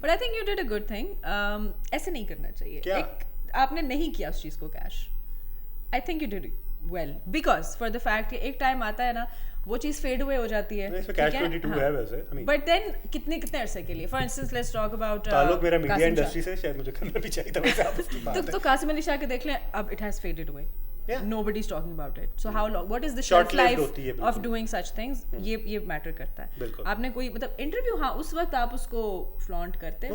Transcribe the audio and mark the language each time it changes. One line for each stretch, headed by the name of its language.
English: But I think you did a good thing.
Urdu: ऐसे नहीं करना चाहिए. आपने नहीं किया उस चीज़ को cash.
English: I think you did well because for the fact
Urdu: कि एक टाइम आता है ना وہ چیز فیڈ اوے ہو جاتی ہے. اس میں کیچ 22 ہے ویسے.
English: but then
Urdu: کتنے عرصے کے لیے,
English: for instance let's talk about
Urdu: تعلق میرا میڈیا انڈسٹری سے, شاید مجھے کرنا بھی چاہیے تھا ویسے آپ اس کی بات. تو قاسم علی شاہ کے دیکھ لیں,
English: اب it has faded away. Nobody is talking about it. So how long? What is the shelf life of doing such things?
Urdu: یہ میٹر کرتا ہے. آپ نے کوئی مطلب انٹرویو, ہاں اس وقت آپ اس کو فلانٹ کرتے ہیں,